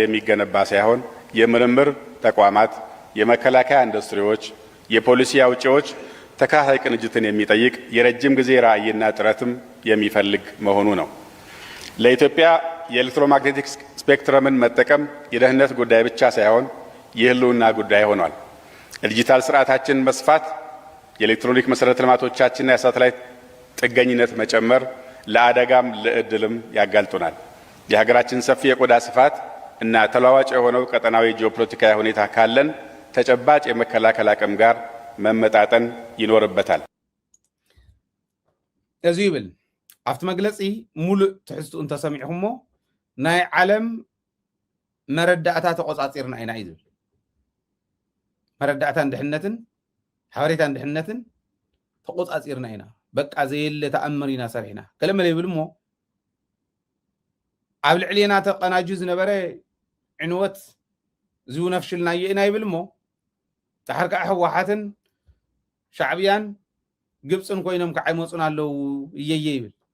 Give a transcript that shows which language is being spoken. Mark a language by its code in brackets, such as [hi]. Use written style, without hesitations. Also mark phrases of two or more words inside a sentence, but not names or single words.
[am] የሚገነባ ሳይሆን የምርምር ተቋማት፣ የመከላከያ ኢንዱስትሪዎች፣ የፖሊሲ አውጪዎች ተካታይ ቅንጅትን የሚጠይቅ የረጅም ጊዜ ራዕይና ጥረትም የሚፈልግ መሆኑ ነው። ለኢትዮጵያ የኤሌክትሮማግኔቲክ ስፔክትረምን መጠቀም የደህንነት ጉዳይ ብቻ ሳይሆን የህልውና ጉዳይ ሆኗል። የዲጂታል ስርዓታችን መስፋት፣ የኤሌክትሮኒክ መሰረተ ልማቶቻችንና የሳተላይት ጥገኝነት መጨመር ለአደጋም ለእድልም ያጋልጡናል። የሀገራችን ሰፊ የቆዳ ስፋት እና ተለዋዋጭ የሆነው ቀጠናዊ ጂኦፖለቲካዊ ሁኔታ ካለን ተጨባጭ የመከላከል አቅም ጋር መመጣጠን ይኖርበታል። [ti] እዚ ይብል ኣብቲ መግለጺ ሙሉእ ትሕዝቱኡ እንተሰሚዕኹሞ ናይ ዓለም መረዳእታ ተቆጻጺርና ኢና እዩ ዝብል መረዳእታ እንድሕነትን ሓበሬታ እንድሕነትን ተቆጻጺርና ኢና በቃ ዘየለ ተኣምር ኢና ሰሪሕና ገለመለ ይብል እሞ ኣብ ልዕልና ተቀናጁ ዝነበረ ዕንወት ዝው ነፍሽልናዮ ኢና ይብል እሞ ድሕር ከዓ ህወሓትን ሻዕብያን ግብፅን ኮይኖም ክዓይመፁን ኣለው እየየ ይብል